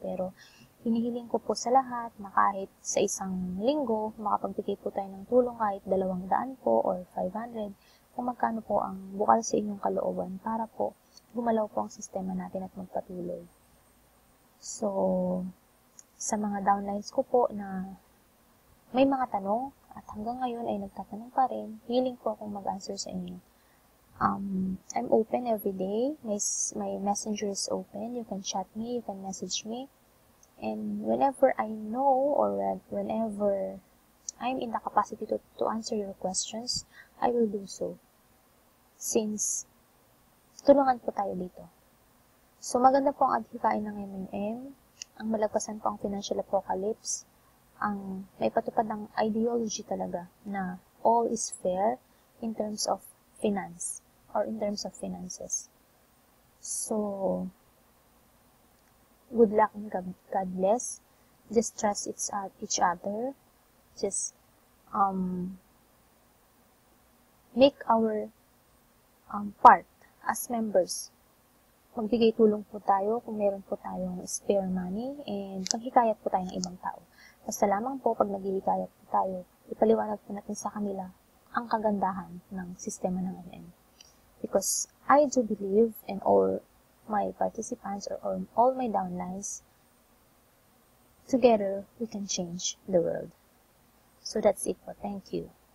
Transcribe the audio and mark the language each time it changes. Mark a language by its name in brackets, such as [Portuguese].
[Filipino] Pero, hinihiling ko po sa lahat na kahit sa isang linggo, makapagbigay po tayo ng tulong kahit 200 po or 500, kung magkano po ang bukal sa inyong kalooban para po gumalaw po ang sistema natin at magpatuloy. So, sa mga downlines ko po na may mga tanong at hanggang ngayon ay nagtatanong pa rin, willing po akong mag-answer sa inyo. [English] I'm open every day. My messenger is open. You can chat me, you can message me. And whenever I know or whenever I'm in the capacity to answer your questions, I will do so. [Filipino] Since tulungan po tayo dito. So, maganda po ang adhikain ng MMM. Ang malagpasan po ang financial apocalypse. Ang may patupad ng ideology talaga na [English] all is fair in terms of finance or in terms of finances. So, good luck and God bless. Just trust each other. Just make our part as members. [Filipino] Magbigay tulong po tayo kung meron po tayong spare money and paghikayat po tayo ng ibang tao. Basta lamang po pag naghihikayat po tayo, ipaliwanag po natin sa kanila ang kagandahan ng sistema ng MM. [English] Because I do believe, and all my participants or all my downlines, together we can change the world. So that's it po. Thank you.